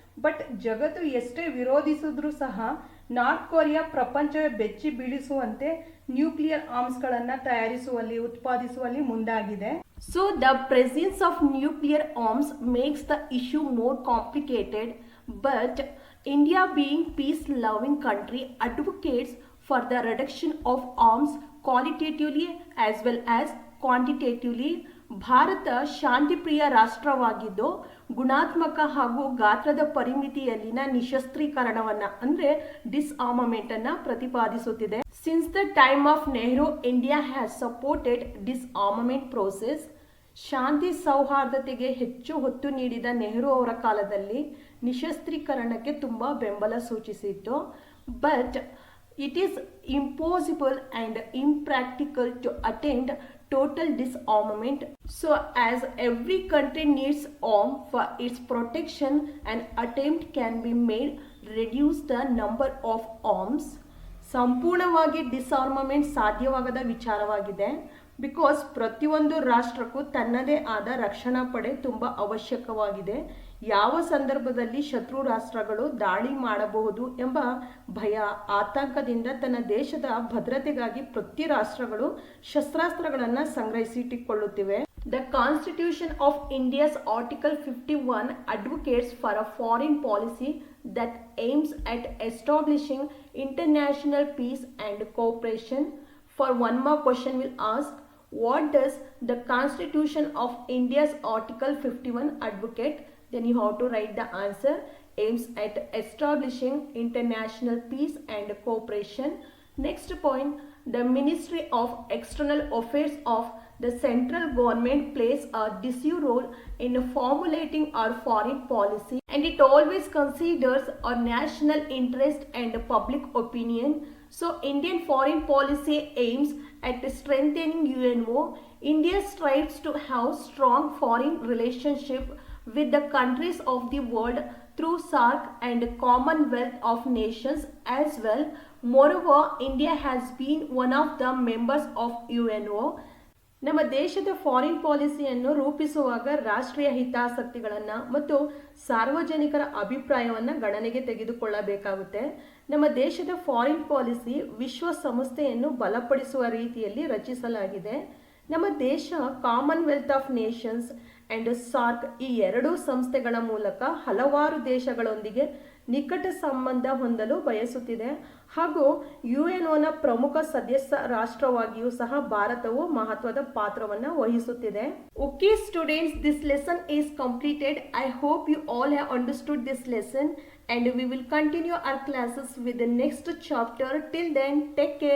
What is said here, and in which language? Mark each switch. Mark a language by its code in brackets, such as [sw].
[kn] But ಜಗತ್ತು ಎಷ್ಟೇ ವಿರೋಧಿಸಿದ್ರೂ ಸಹ ನಾರ್ತ್ ಕೊರಿಯಾ ಪ್ರಪಂಚವೇ ಬೆಚ್ಚಿ ಬೀಳಿಸುವಂತೆ ನ್ಯೂಕ್ಲಿಯರ್ ಆರ್ಮ್ಸ್ಗಳನ್ನು ತಯಾರಿಸುವಲ್ಲಿ, ಉತ್ಪಾದಿಸುವಲ್ಲಿ ಮುಂದಾಗಿದೆ. [en] So the presence of nuclear arms makes the issue more complicated. But India being peace loving country advocates for the reduction of arms qualitatively as well as quantitatively. [kn] Bharat ಶಾಂತಿಪ್ರಿಯ ರಾಷ್ಟ್ರವಾಗಿದ್ದು ಗುಣಾತ್ಮಕ ಹಾಗೂ ಗಾತ್ರದ ಪರಿಮಿತಿಯಲ್ಲಿನ ನಿಶಸ್ತ್ರೀಕರಣವನ್ನು ಅಂದರೆ ಡಿಸ್ಆರ್ಮಮೆಂಟನ್ನು ಪ್ರತಿಪಾದಿಸುತ್ತಿದೆ. [en] Since the time of Nehru, India has supported disarmament process. [kn] ಶಾಂತಿ ಸೌಹಾರ್ದತೆಗೆ ಹೆಚ್ಚು ಹೊತ್ತು ನೀಡಿದ ನೆಹರು ಅವರ ಕಾಲದಲ್ಲಿ ನಿಶಸ್ತ್ರೀಕರಣಕ್ಕೆ ತುಂಬ ಬೆಂಬಲ ಸೂಚಿಸಿತ್ತು. [en] But it is impossible and impractical to attain total disarmament. So as every country needs arms for its protection, an attempt can be made reduce the number of arms. [kn] ಸಂಪೂರ್ಣವಾಗಿ ಡಿಸ್ಆರ್ಮಮೆಂಟ್ ಸಾಧ್ಯವಾಗದ ವಿಚಾರವಾಗಿದೆ. ಬಿಕಾಸ್ ಪ್ರತಿಯೊಂದು ರಾಷ್ಟ್ರಕ್ಕೂ ತನ್ನದೇ ಆದ ರಕ್ಷಣಾ ಪಡೆ ತುಂಬ ಅವಶ್ಯಕವಾಗಿದೆ. ಯಾವ ಸಂದರ್ಭದಲ್ಲಿ ಶತ್ರು ರಾಷ್ಟ್ರಗಳು ದಾಳಿ ಮಾಡಬಹುದು ಎಂಬ ಭಯ, ಆತಂಕದಿಂದ ತನ್ನ ದೇಶದ ಭದ್ರತೆಗಾಗಿ ಪ್ರತಿ ರಾಷ್ಟ್ರಗಳು ಶಸ್ತ್ರಾಸ್ತ್ರಗಳನ್ನು ಸಂಗ್ರಹಿಸಿಟ್ಟುಕೊಳ್ಳುತ್ತಿವೆ. [en] The Constitution of India's Article 51 advocates for a foreign policy that aims at establishing international peace and cooperation. For one more question, we'll ask, what does the Constitution of India's Article 51 advocate? Then you have to write the answer. Aims at establishing international peace and cooperation. Next point, the Ministry of External Affairs of the central government plays a decisive role in formulating our foreign policy, and it always considers our national interest and public opinion. So Indian foreign policy aims at strengthening UNO. India strives to have strong foreign relationship with the countries of the world through SAARC and Commonwealth of Nations as well. Moreover, India has been one of the members of UNO. [kn] ನಮ್ಮ ದೇಶದ foreign ಪಾಲಿಸಿಯನ್ನು ರೂಪಿಸುವಾಗ ರಾಷ್ಟ್ರೀಯ ಹಿತಾಸಕ್ತಿಗಳನ್ನು ಮತ್ತು ಸಾರ್ವಜನಿಕರ ಅಭಿಪ್ರಾಯವನ್ನು ಗಣನೆಗೆ ತೆಗೆದುಕೊಳ್ಳಬೇಕಾಗುತ್ತೆ. ನಮ್ಮ ದೇಶದ ಫಾರಿನ್ ಪಾಲಿಸಿ ವಿಶ್ವಸಂಸ್ಥೆಯನ್ನು ಬಲಪಡಿಸುವ ರೀತಿಯಲ್ಲಿ ರಚಿಸಲಾಗಿದೆ. ನಮ್ಮ ದೇಶ Commonwealth of Nations and SAARC ಈ ಎರಡೂ ಸಂಸ್ಥೆಗಳ ಮೂಲಕ ಹಲವಾರು ದೇಶಗಳೊಂದಿಗೆ ನಿಕಟ ಸಂಬಂಧ ಹೊಂದಲು ಬಯಸುತ್ತಿದೆ ಹಾಗೂ ಯುಎನ್ಒನ ಪ್ರಮುಖ ಸದಸ್ಯ ರಾಷ್ಟ್ರವಾಗಿಯೂ ಸಹ ಭಾರತವು ಮಹತ್ವದ ಪಾತ್ರವನ್ನು ವಹಿಸುತ್ತಿದೆ. [en] Okay students, this lesson is completed. I hope you all have understood this lesson and we will continue our classes with the next chapter. Till then, take care.